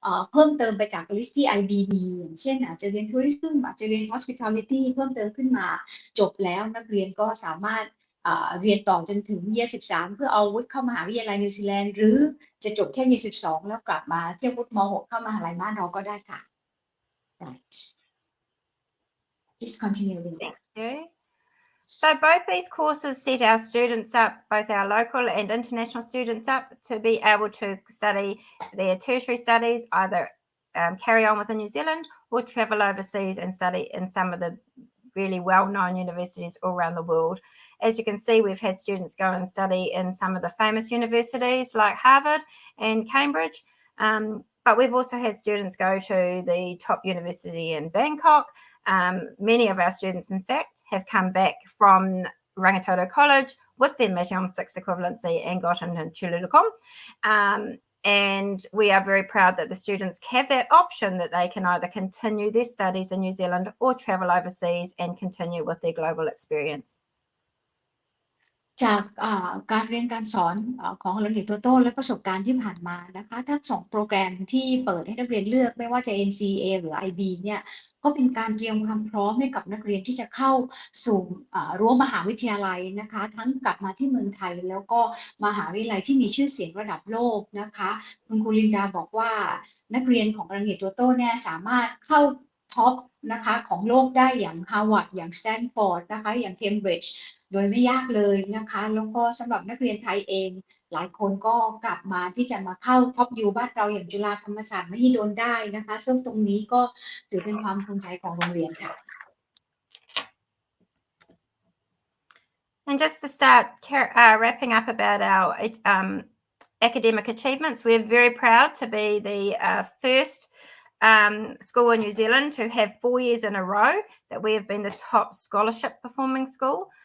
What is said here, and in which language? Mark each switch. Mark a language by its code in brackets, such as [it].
[th] เพิ่มเติมไปจากลิสต์ที่ IB มีอย่างเช่นอาจจะเรียน Tourism อาจจะเรียน Hospitality เพิ่มเติมขึ้นมาจบแล้วนักเรียนก็สามารถเรียนต่อจนถึงyear 13เพื่อเอาวุฒิเข้ามหาวิทยาลัยนิวซีแลนด์หรือจะจบแค่year 12แล้วกลับมาเทียบวุฒิม.6 เข้ามหาลัยบ้านเราก็ได้ค่ะ [en] Right. Please continue, Linda. Thank you. So both these courses set our students up, both our local and international students up, to be able to study their tertiary studies, either carry on within New Zealand or travel overseas and study in some of the really well-known universities all around the world. As you can see, we've had students go and study in some of the famous universities like Harvard and Cambridge, but we've also had students go to the top university in Bangkok. Many of our students, in fact, have come back from Rangitoto College with their Mission 6 equivalency and got into Chulurukom. And we are very proud that the students have that option that they can either continue their studies in New Zealand or travel overseas and continue with their global experience. [th] จากการเรียนการสอนของ Rangitoto และประสบการณ์ที่ผ่านมานะคะทั้ง2โปรแกรมที่เปิดให้นักเรียนเลือกไม่ว่าจะ NCA หรือ IB เนี่ยก็เป็นการเตรียมความพร้อมให้กับนักเรียนที่จะเข้าสู่รั้วมหาวิทยาลัยนะคะทั้งกลับมาที่เมืองไทยแล้วก็มหาวิทยาลัยที่มีชื่อเสียงระดับโลกนะคะคุณครูลินดาบอกว่า นักเรียนของ Rangitoto เนี่ยสามารถเข้าท็อปนะคะของโลกได้อย่าง Harvard อย่าง Stanford นะคะอย่าง Cambridge โดยไม่ยากเลยนะคะแล้วก็สำหรับนักเรียนไทยเองหลายคนก็กลับมาที่จะมาเข้าท็อปยูบ้านเราอย่างจุฬาธรรมศาสตร์มหิดลได้นะคะซึ่งตรงนี้ก็ถือเป็นความภูมิใจของโรงเรียนค่ะ [en] And just to start wrapping up about our academic achievements, we're very proud to be the first school in New Zealand to have 4 years in a row that we have been the top scholarship performing school.